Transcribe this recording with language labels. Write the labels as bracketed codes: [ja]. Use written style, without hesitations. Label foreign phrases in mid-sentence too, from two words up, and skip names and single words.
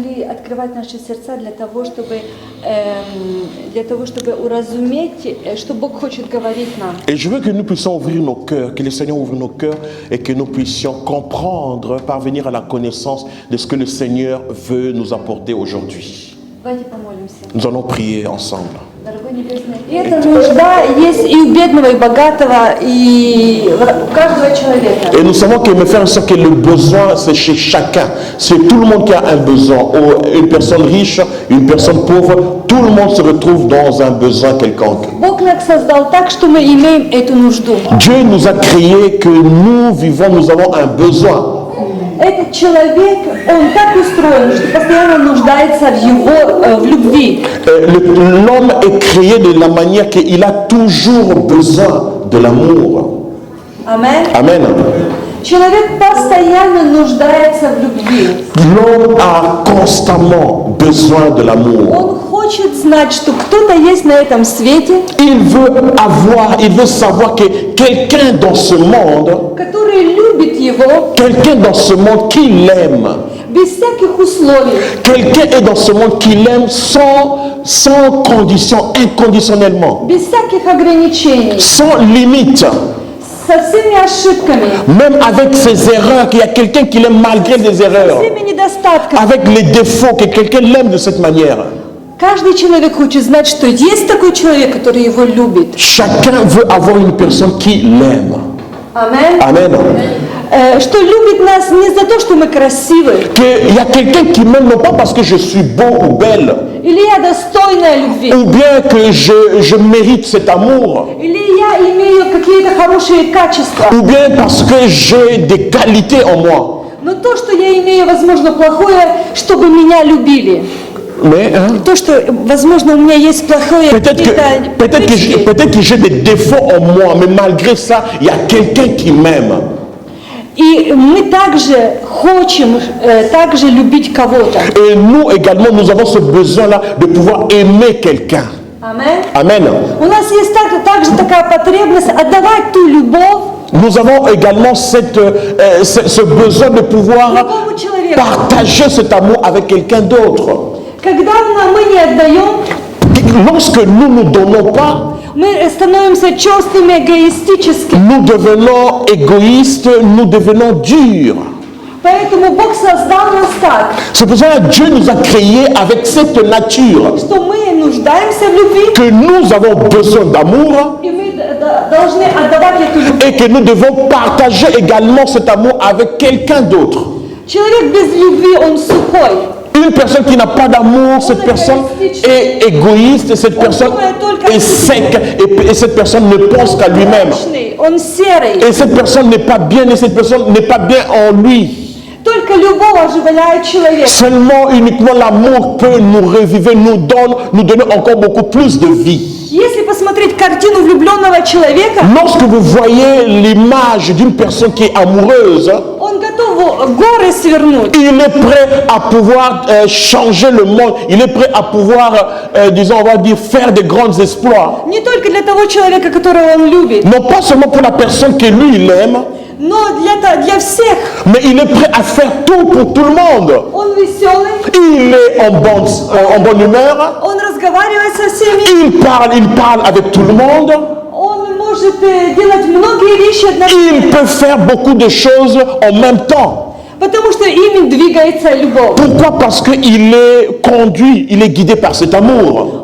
[ru] открывать наши сердца для того, чтобы уразуметь, что Бог хочет говорить нам. [fr] Et je veux que nous puissions ouvrir nos cœurs, que le Seigneur ouvre nos cœurs et que nous puissions comprendre, parvenir à la connaissance de ce que le Seigneur veut nous apporter aujourd'hui. [ru] Давайте помолимся. [fr] Nous allons prier ensemble. [ru] Дорогой Небесный, и эта нужда есть и у бедного, и богатого, и у каждого человека. [fr] Et nous savons que, mes frères et sœurs, que le besoin, c'est chez chacun. C'est tout le monde qui a un besoin. Une personne riche, une personne pauvre, tout le monde se retrouve dans un besoin quelconque. [ru] Бог нас создал так, что мы имеем эту нужду. [fr] Dieu nous a créés que nous vivons, nous avons un besoin. [ru] Этот человек, он так устроен, что постоянно нуждается в любви. [fr] L'homme est créé de la manière qu'il a toujours besoin de l'amour. Amen. Amen. [ru] Человек постоянно нуждается в любви. [fr] L'homme a constamment besoin de l'amour. [ru] Он хочет знать, что кто-то есть на этом свете, [fr] Il veut savoir que quelqu'un dans ce monde, [ru] который любит его [fr] quelqu'un dans ce monde qui l'aime, [ru] без всяких условий, [fr] quelqu'un est dans ce monde qui l'aime sans condition, inconditionnellement, [ru] без всяких ограничений, [fr] sans limite. [ru] со всеми ошибками, [fr] Même avec ses erreurs, qu'il y a quelqu'un qui l'aime malgré les [ru] со [fr] erreurs, [ru] всеми недостатками. [fr] avec les défauts, que quelqu'un l'aime de cette manière. [ru] Каждый человек хочет знать, что есть такой человек, который его любит. [fr] Chacun veut avoir une personne qui l'aime. Amen. Amen. [ru] Что любит нас не за то, что мы красивы, [fr] Qu'il y a quelqu'un qui m'aime non pas parce que je suis beau ou belle, [ru] или я достойная любви, [fr] ou bien que je mérite cet amour, [ru] или я имею какие-то хорошие качества. [fr] ou bien parce que j'ai des qualités en moi. [ru] Но то, что я имею, возможно, плохое, чтобы меня любили. [fr] Mais [ru] То, что, возможно, у меня есть плохое, [fr] peut-être que j'ai des défauts en moi, mais malgré ça, il y a quelqu'un qui m'aime. [ru] И мы также хотим также любить кого-то. [fr] Et nous également, nous avons ce besoin-là de pouvoir aimer quelqu'un. Amen. Amen. [ru] У нас есть также такая потребность отдавать ту любовь [fr] Nous avons également ce besoin de pouvoir [ru] другому человеку. [fr] partager cet amour avec quelqu'un d'autre. [ru] Когда мы не отдаем, [fr] Lorsque nous ne donnons pas, [ru] мы становимся черствыми, эгоистическими. [fr] nous devenons égoïstes, nous devenons durs. [ru] Поэтому Бог создал нас так, [fr] C'est pour ça que Dieu nous a créés avec cette nature, [ru] что мы нуждаемся в любви, [fr] que nous avons besoin d'amour [ru] и мы должны отдавать эту любовь. [fr] et que nous devons partager également cet amour avec quelqu'un d'autre. [ru] Человек без любви, он сухой. [fr] Une personne qui n'a pas d'amour, cette personne est égoïste, cette personne est sec et cette personne ne pense qu'à lui-même. [ru] Он серый. [fr] Et cette personne n'est pas bien et cette personne n'est pas bien en lui. [ru] Только любовь оживляет человека. [fr] Seulement, uniquement l'amour peut nous reviver, nous donner encore beaucoup plus de vie. [ru] Если посмотреть картину влюбленного человека, [fr] Lorsque vous voyez l'image d'une personne qui est amoureuse, [ru] он готов горы свернуть. [fr] il est prêt à pouvoir changer le monde, il est prêt à pouvoir, disons, on va dire, faire de grands exploits. [ru] Не только для того человека, которого он любит, [fr] Non pas seulement pour la personne que lui, il aime, [ru] но для всех. [fr] mais il est prêt à faire tout pour tout le monde. [ru] Он веселый, [fr] Il est en bonne humeur, [ru] он разговаривает со всеми, [fr] il parle avec tout le monde, [ru] он может делать многие вещи [fr] il [ru] одновременно, [fr] peut faire beaucoup de choses en même temps. [ru] потому что ими двигается любовь. [fr] Pourquoi? Parce qu'il est conduit, il est guidé par cet amour.